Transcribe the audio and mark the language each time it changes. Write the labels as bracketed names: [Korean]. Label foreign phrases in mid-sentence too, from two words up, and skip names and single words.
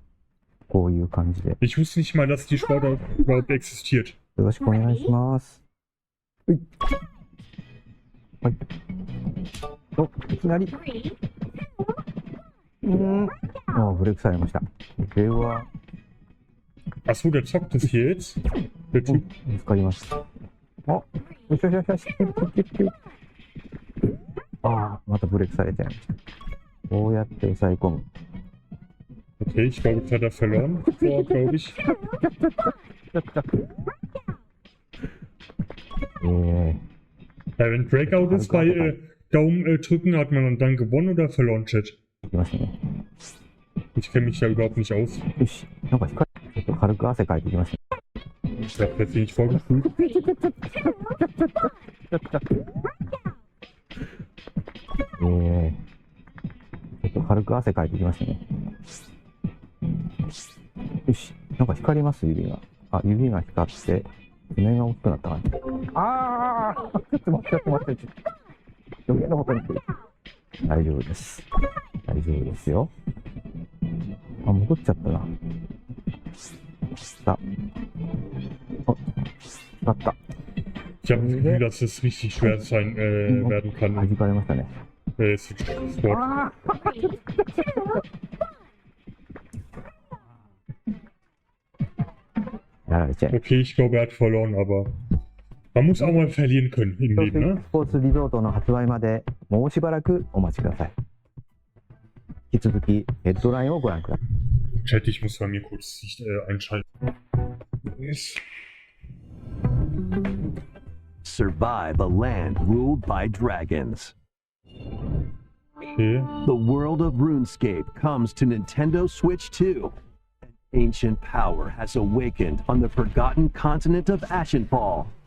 [Japanese] こういう感じで。 [German] Ich wusste nicht mal, dass die Sportart überhaupt existiert. [Japanese] よろしくお願いします。はい。はい。お、いきなり。あ、ブレイクされました。では、 [German] Achso, der zockt das hier jetzt? Der Typ. [Japanese] 見つかりました。あ、よしよしよしよし。ああ、またブレイクされちゃいました。こうやって押さえ込む。 [German] Okay, ich glaube, jetzt hat er verloren. So, glaube ich. Ja, wenn Breakout ist bei Daumen drücken, hat man dann gewonnen oder verloren, Chat? Ich kenne mich ja überhaupt nicht aus. Ich habe jetzt nicht vorgefühlt. [Japanese] Yoし、なんか光ります、指が。あ、指が光って、爪が大きくなったな。ああ、ちょっと待って、ちょっと待って、余計なことに来る。大丈夫です。大丈夫ですよ。あ、戻っちゃったな。さあ、光った。 [German] Ich habe das Gefühl, dass es richtig schwer sein werden kann. [Japanese] 弾かれましたね。 Sworld. [German] Okay, ich glaube, er hat verloren, aber man muss auch mal verlieren können im Leben, ne? [Japanese] スポーツリゾートの発売までもうしばらくお待ちください。引き続きヘッドラインをご覧ください。 [German] Chat, ich muss bei mir kurz Sicht einschalten. [English] Survive a land ruled by dragons. Okay. The world of RuneScape comes to Nintendo Switch 2. Ancient power has awakened on the forgotten continent of Ashenfall.